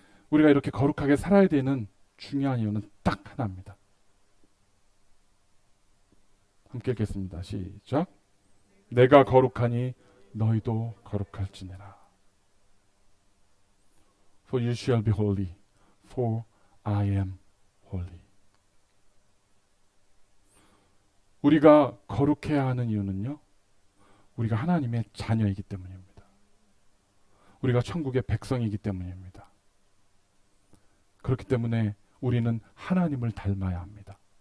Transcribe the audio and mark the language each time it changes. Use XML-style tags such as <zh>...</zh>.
<ko>우리가 이렇게 거룩하게 살아야 되는 중요한 이유는 딱 하나입니다. 함께 읽겠습니다. 시작. 내가 거룩하니 너희도 거룩할지니라.</ko> <en>For you shall be holy, for I am holy.</en> <ko>우리가 거룩해야 하는 이유는요, 우리가 하나님의 자녀이기 때문입니다. 우리가 천국의 백성이기 때문입니다. 그렇기 때문에 우리는 하나님을 닮아야 합니다.</ko>